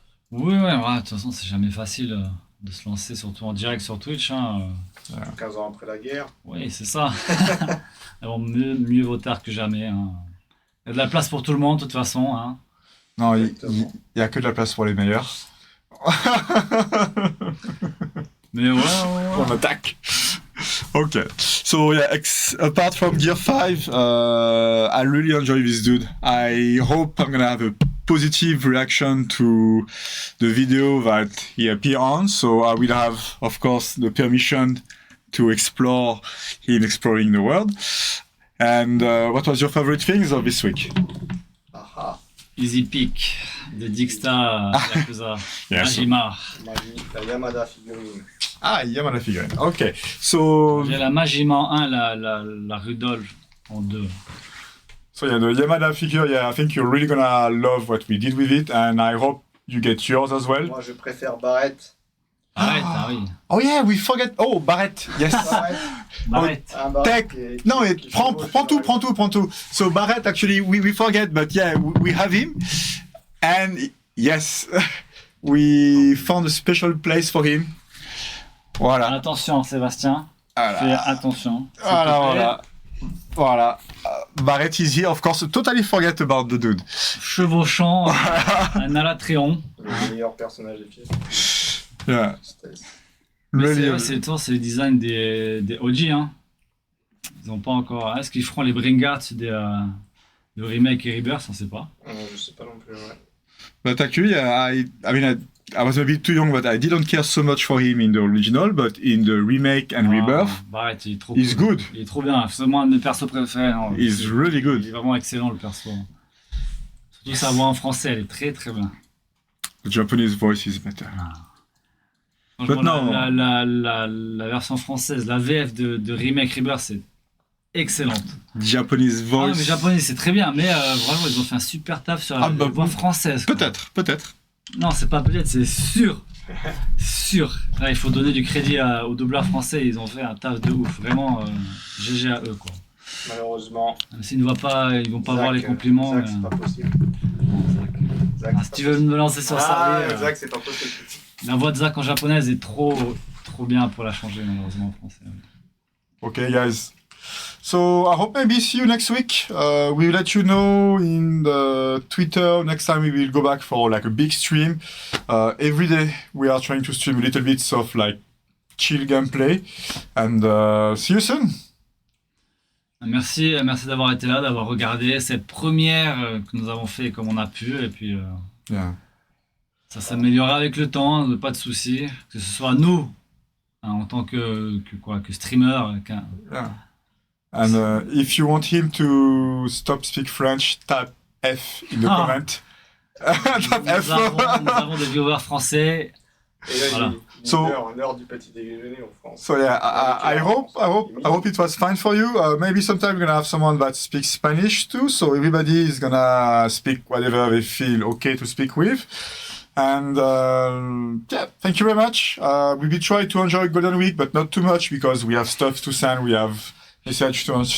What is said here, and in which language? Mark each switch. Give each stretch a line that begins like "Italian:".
French: Oui, ouais, de toute façon, c'est jamais facile de se lancer, surtout en direct sur Twitch. Hein. 15 ans après la guerre. Oui, c'est ça. Alors, mieux vaut tard que jamais. Hein. Il y a de la place pour tout le monde, de toute façon. Hein. Non, il y a que de la place pour les meilleurs. Mais ouais. On attaque.
English: Okay, so yeah, apart from Gear 5, I really enjoy this dude. I hope I'm gonna have a positive reaction to the video that he appeared on, so I will have, of course, the permission to explore him exploring the world. And what was your favorite things of this week? Aha. Easy Peak de Dixta Yakuza. Yes. Majima.
French: La Yamada figurine.
English: Ah, Yamada figurine. Okay, so
French: J'ai la Majima en 1, la Rudolph en 2.
English: So yeah, the Yamada figure, yeah, I think you're really gonna love what we did with it, and I hope you get yours as well.
French: Moi, je préfère Barrett. Arrête, ah oui.
English: Oh yeah, we forget. Oh, Barrett, yes. Barrett.
French: Un Barrett
English: Take. No,
French: prends tout.
English: So Barrett, actually, we forget, but yeah, we have him, and yes, we found a special place for him.
French: Voilà. Attention, Sébastien. Fais attention. Voilà.
English: Barrett is here, of course. Totally forget about the dude.
French: Chevauchant, un Alatréon. Le meilleur personnage des films.
English: Yeah.
French: Mais c'est le design des OG. Hein. Ils n'ont pas encore. Est-ce qu'ils feront les Bringats de remake et Rebirth? On ne sait pas. Je sais pas non plus, ouais.
English: But actually, I was a bit too young, but I didn't care so much for him in the original, but in the remake and rebirth,
French: Barrett, il est trop
English: he's cool. Good.
French: Il est trop bien. C'est moi un de mes persos préférés. Non,
English: He's really good.
French: Il est vraiment excellent le perso. Surtout sa voix en français, elle est très très bien.
English: The Japanese voice is better.
French: Franchement,
English: But no.
French: la version française, la VF de remake Rebirth, c'est excellente.
English: Japanese Ah, voice.
French: mais japonais, c'est très bien, mais vraiment, ils ont fait un super taf sur la voix française. Quoi. Peut-être. Non, c'est pas peut-être, c'est sûr. Sûr. Là, il faut donner du crédit aux doubleurs français, ils ont fait un taf de ouf. Vraiment, GG à eux, quoi. Malheureusement. Même s'ils ne vont pas voir les compliments. Zach, c'est pas possible. Zach, si tu veux me lancer sur ça. Zach, c'est pas possible. La voix de Zach en japonaise est trop bien pour la changer, malheureusement, en français.
English: Okay, guys. So I hope maybe see you next week. We'll let you know in the Twitter. Next time we will go back for like a big stream. Every day we are trying to stream a little bits of like chill gameplay. And see you soon.
French: Merci d'avoir été là, d'avoir regardé cette première que nous avons fait comme on a pu. Et puis ça s'améliorera avec le temps, pas de soucis. Que ce soit nous, hein, en tant que streamer.
English: Yeah. And if you want him to stop speak French, type F in the comment. Type F.
French: Nous avons des viewers français. Et là, Voilà. il est
English: So-
French: l'heure du petit déjeuner en France.
English: So yeah, I hope it was fine for you. Maybe sometime we're gonna have someone that speaks Spanish too, so everybody is gonna speak whatever they feel okay to speak with. And yeah, thank you very much. We will try to enjoy Golden Week, but not too much because we have stuff to send, we have message to answer.